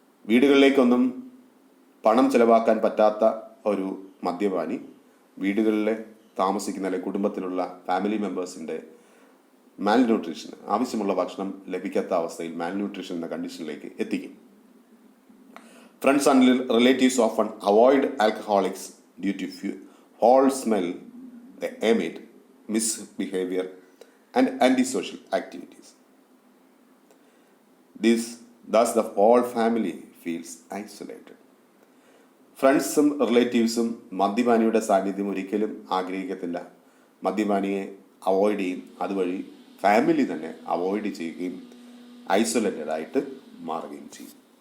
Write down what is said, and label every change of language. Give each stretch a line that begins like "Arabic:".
Malayalam: വീടുകളിലേക്കൊന്നും പണം ചെലവാക്കാൻ പറ്റാത്ത ഒരു മദ്യപാനി വീടുകളിലെ താമസിക്കുന്ന അല്ലെങ്കിൽ കുടുംബത്തിലുള്ള ഫാമിലി മെമ്പേഴ്സിൻ്റെ മാൽന്യൂട്രീഷൻ, ആവശ്യമുള്ള ഭക്ഷണം ലഭിക്കാത്ത അവസ്ഥയിൽ മാൽന്യൂട്രീഷൻ എന്ന കണ്ടീഷനിലേക്ക് എത്തിക്കും.
English: Friends and relatives often avoid alcoholics due to foul smell, the emit, misbehavior and antisocial activities. Thus the whole family feels isolated.
Malayalam: ഫ്രണ്ട്സും റിലേറ്റീവ്സും മദ്യപാനിയുടെ സാന്നിധ്യം ഒരിക്കലും ആഗ്രഹിക്കത്തില്ല. മദ്യപാനിയെ അവോയ്ഡ് ചെയ്യും. അതുവഴി ഫാമിലി തന്നെ അവോയ്ഡ് ചെയ്യുകയും ഐസൊലേറ്റഡ് ആയിട്ട് മാറുകയും ചെയ്യും.